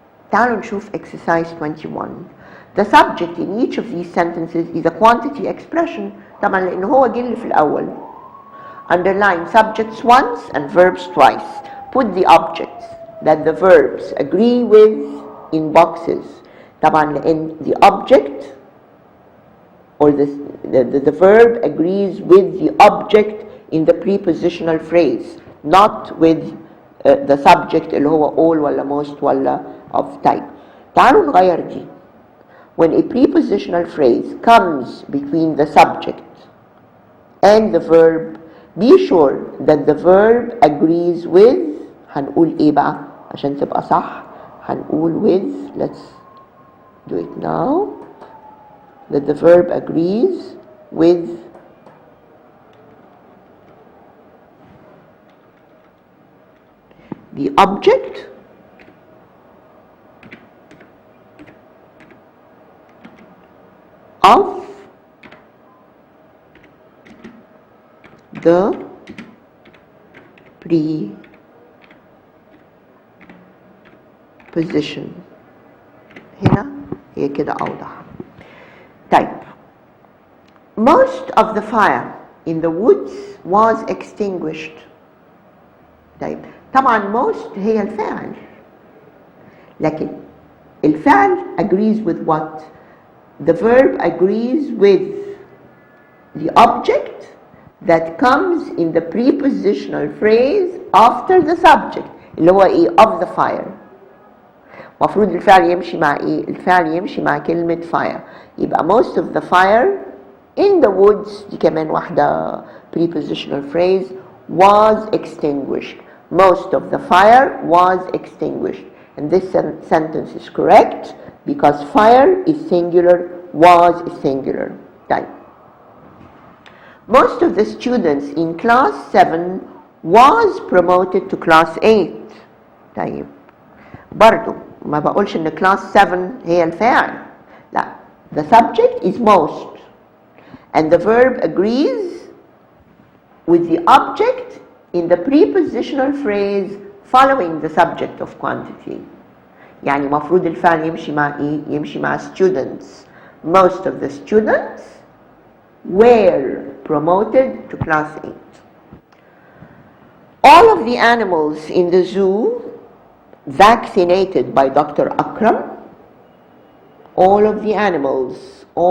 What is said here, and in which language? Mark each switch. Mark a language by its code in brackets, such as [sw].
[ar] تعالوا نشوف exercise 21. [en] The subject in each of these sentences is a quantity expression. [ar] طبعا لأنه هو جه اللي في الأول. [en] Underline subjects once and verbs twice. Put the objects that the verbs agree with in boxes. طبعا لأن the object or the verb agrees with the object in the prepositional phrase, not with the subject [ar] اللي هو [en] all ولا most ولا of type. [ar] تعالوا نغير دي. [en] When a prepositional phrase comes between the subject and the verb, be sure that the verb agrees with. [ar] هنقول ايه بقى عشان تبقى صح؟ هنقول with. [en] Let's do it now. That the verb agrees with the object of the preposition. [ar] هنا هي كده أوضح. Type. [en] Most of the fire in the woods was extinguished. [ar] طيب طبعا most هي الفاعل، لكن الفعل [en] agrees with what? The verb agrees with the object that comes in the prepositional phrase after the subject [ar] اللي هو ايه؟ [en] of the fire. [ar] مفروض الفعل يمشي مع ايه؟ الفعل يمشي مع كلمة fire. [en] يبقى most of the fire in the woods، [ar] دي كمان واحدة [en] prepositional phrase، was extinguished. Most of the fire was extinguished. And this sentence is correct because fire is singular, was is singular. Right. Most of the students in class 7 was promoted to class 8. [ar] طيب برضو ما بقولش ان class 7 هي الفاعل، لا. [en] The subject is most and the verb agrees with the object in the prepositional phrase following the subject of quantity. [ar] يعني مفروض الفعل يمشي مع ايه؟ يمشي مع students. [en] Most of the students were promoted to class 8. All of the animals in the zoo vaccinated by Dr. Akram. All of the animals.